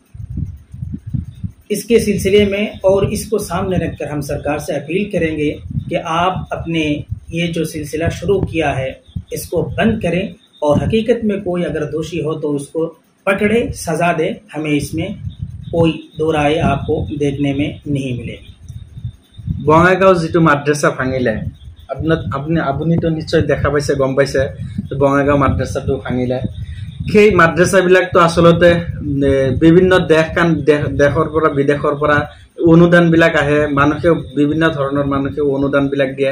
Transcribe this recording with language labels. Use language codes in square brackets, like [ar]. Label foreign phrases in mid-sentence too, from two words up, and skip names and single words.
[hi] इसके सिलसिले में और इसको सामने रखकर हम सरकार से अपील करेंगे कि आप अपने ये जो सिलसिला शुरू किया है इसको बंद करें, और हकीकत में कोई अगर दोषी हो तो उसको पकड़े, सज़ा दे। हमें इसमें कोई दो राय आपको देखने में नहीं मिलेगी। [as] বঙাইগাঁও যেটো মাদ্ৰাছা ভাঙিলে, আপুনি তো নিশ্চয় দেখা পাইছে, গম পাইছে, বঙাইগাঁও মাদ্ৰাছাটো ভাঙিলে। সেই মাদ্ৰাছাবিলাকতো আচলতে বিভিন্ন দেশৰ পৰা বিদেশৰ পৰা অনুদানবিলাক আহে, মানুহে বিভিন্ন ধৰণৰ মানুহে অনুদানবিলাক দিয়ে।